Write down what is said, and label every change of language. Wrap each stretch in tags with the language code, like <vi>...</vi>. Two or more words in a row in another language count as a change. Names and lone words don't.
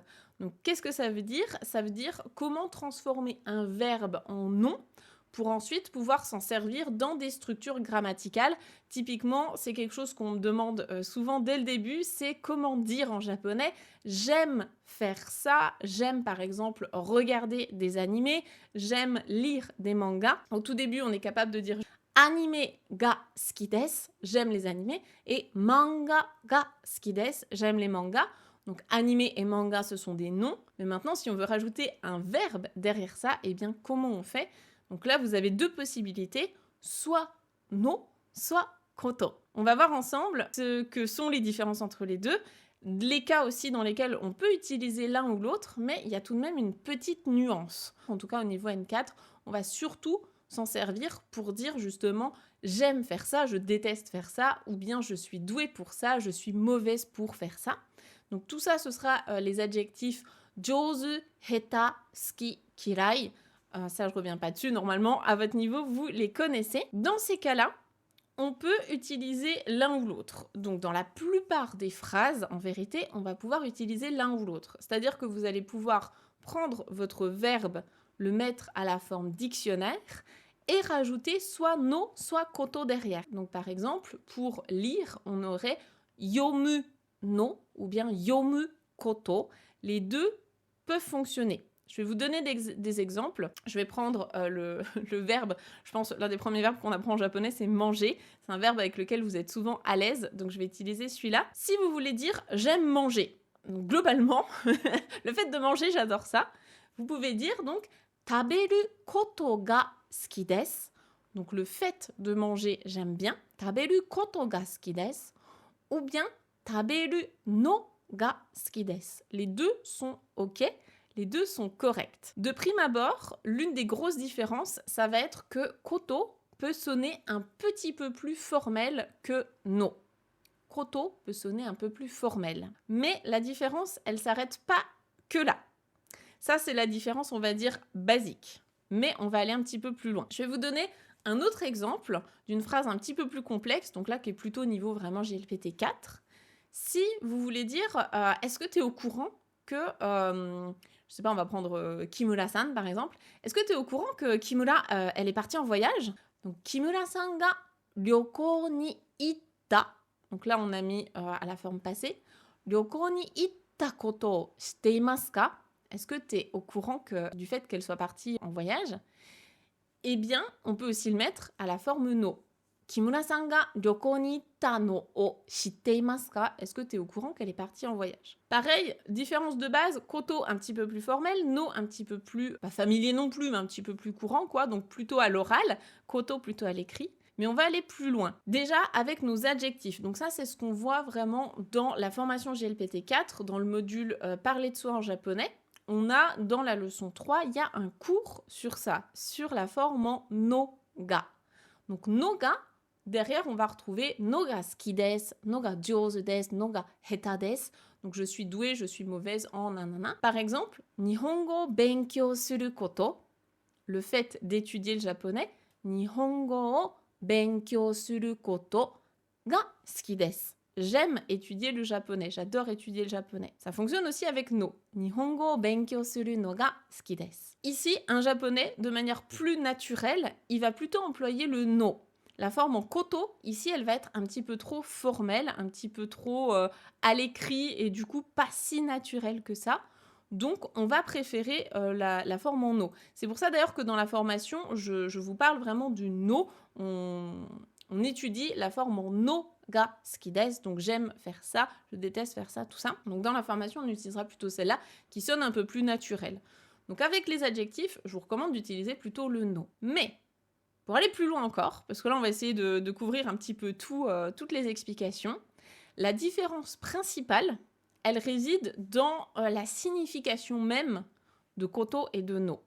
<fr>Donc, qu'est-ce que ça veut dire? Ça veut dire comment transformer un verbe en nom pour ensuite pouvoir s'en servir dans des structures grammaticales. Typiquement, c'est quelque chose qu'on me demande souvent dès le début, c'est comment dire en japonais j'aime faire ça, j'aime par exemple regarder des animés, j'aime lire des mangas. Au tout début, on est capable de dire</fr> <ja>アニメが好きです,</ja> <fr>j'aime les animés, et</fr> <ja>漫画が好きです,</ja> <fr>j'aime les mangas. Donc animé et manga, ce sont des noms. Mais maintenant, si on veut rajouter un verbe derrière ça, eh bien, comment on fait? Donc là, vous avez deux possibilités, soit no, soit koto. On va voir ensemble ce que sont les différences entre les deux, les cas aussi dans lesquels on peut utiliser l'un ou l'autre, mais il y a tout de même une petite nuance. En tout cas, au niveau N4, on va surtout s'en servir pour dire justement j'aime faire ça, je déteste faire ça, ou bien je suis douée pour ça, je suis mauvaise pour faire ça. Donc tout ça, ce sera les adjectifs</fr> <ja>上手、下手、好き、嫌い.</ja> <fr>Ça, je reviens pas dessus. Normalement, à votre niveau, vous les connaissez. Dans ces cas-là, on peut utiliser l'un ou l'autre. Donc, dans la plupart des phrases, en vérité, on va pouvoir utiliser l'un ou l'autre. C'est-à-dire que vous allez pouvoir prendre votre verbe, le mettre à la forme dictionnaire et rajouter soit no, soit koto derrière. Donc, par exemple, pour lire, on aurait</fr> <ja>読むの</ja> <fr>ou bien</fr> <ja>読むこと.</ja> <fr>Les deux peuvent fonctionner. Je vais vous donner des exemples. Je vais prendre le verbe, je pense l'un des premiers verbes qu'on apprend en japonais, c'est manger. C'est un verbe avec lequel vous êtes souvent à l'aise, donc je vais utiliser celui-là. Si vous voulez dire « j'aime manger », donc globalement, le fait de manger, j'adore ça. Vous pouvez dire donc «</fr> <ja>食べることが好きです ».</ja> <fr>Donc le fait de manger, j'aime bien. «</fr> <ja>食べることが好きです »</ja> <fr>ou bien «</fr> <ja>食べるのが好きです ».</ja> <fr>Les deux sont OK. Les deux sont corrects. De prime abord, l'une des grosses différences, ça va être que koto peut sonner un petit peu plus formel que no. Koto peut sonner un peu plus formel. Mais la différence, elle s'arrête pas que là. Ça, c'est la différence, on va dire, basique. Mais on va aller un petit peu plus loin. Je vais vous donner un autre exemple d'une phrase un petit peu plus complexe, donc là qui est plutôt au niveau vraiment GLPT 4. Si vous voulez dire, est-ce que tu es au courant que, je sais pas, on va prendre Kimura-san par exemple. Est-ce que tu es au courant que Kimura, elle est partie en voyage? Donc,</fr> <ja>木村さんが旅行に行った.</ja> <fr>Donc là, on a mis à la forme passée.</fr> <ja>旅行に行ったことをしていますか?</ja> <fr>Est-ce que tu es au courant du fait qu'elle soit partie en voyage? Eh bien, on peut aussi le mettre à la forme no.</fr> <ja>木村さんが旅行に行ったのをしていますか?</ja> <fr>Est-ce que tu es au courant qu'elle est partie en voyage? Pareil, différence de base, koto un petit peu plus formel, no un petit peu plus, pas familier non plus, mais un petit peu plus courant, quoi, donc plutôt à l'oral, koto plutôt à l'écrit. Mais on va aller plus loin. Déjà avec nos adjectifs. Donc ça, c'est ce qu'on voit vraiment dans la formation GLPT 4, dans le module Parler de soi en japonais. On a, dans la leçon 3, il y a un cours sur ça, sur la forme en</fr> <ja>のが. Donc のが,</ja> <fr>derrière, on va retrouver</fr> <ja>のが好きです, のが上手です, のが下手です.</ja> <fr>Donc je suis douée, je suis mauvaise en nanana. Par exemple,</fr> <ja>日本語勉強すること,</ja> <fr>le fait d'étudier le japonais,</fr> <ja>日本語を勉強することが好きです.</ja> <fr>J'aime étudier le japonais, j'adore étudier le japonais. Ça fonctionne aussi avec no.</fr> <ja>日本語を勉強するのが好きです.</ja> <fr>Ici, un japonais, de manière plus naturelle, il va plutôt employer le no. La forme en koto, ici, elle va être un petit peu trop formelle, un petit peu trop à l'écrit et du coup pas si naturelle que ça. Donc, on va préférer la forme en no. C'est pour ça d'ailleurs que dans la formation, je vous parle vraiment du no. On étudie la forme en</fr> <ja>のが好きです.</ja> <fr>Donc, j'aime faire ça, je déteste faire ça, tout ça. Donc, dans la formation, on utilisera plutôt celle-là qui sonne un peu plus naturelle. Donc, avec les adjectifs, je vous recommande d'utiliser plutôt le no. Mais, pour aller plus loin encore, parce que là, on va essayer de couvrir un petit peu toutes les explications, la différence principale, elle réside dans la signification même de koto et de no.</fr>